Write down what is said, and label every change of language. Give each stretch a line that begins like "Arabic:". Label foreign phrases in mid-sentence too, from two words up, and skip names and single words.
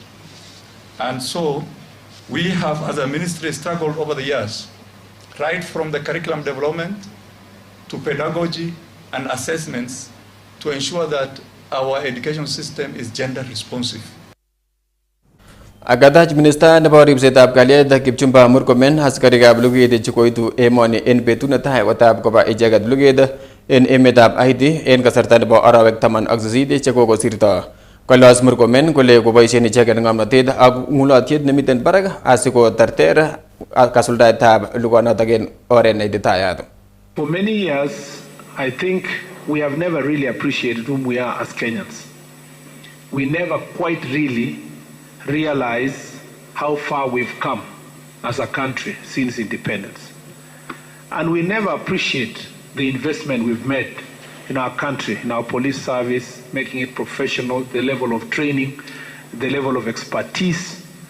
English: And so we have, as a ministry, struggled over the years, right from the curriculum development to pedagogy and assessments to ensure that our education system is gender responsive.
Kalenjin: Agatach Minister nebo ribsetab kalyet Kipchumba Murkomen askarikab luget chekoitu emoni en betut netai kotab koba icheget luget en emetab Haiti en kasarta nebo arawek 18 chekokosirto. Kolos Murkomen kole koboisien icheget ng'omnotet ak ng'ulotyet nemiten barak asikoterter kasuldaetab lugonotok en oret neititayat.
English: For many years, I think we have never really appreciated whom we are as Kenyans. We never quite really realize how far we've come as a country since independence. And we never appreciate the investment we've made in our country, in our police service, making it professional, the level of training, the level of expertise.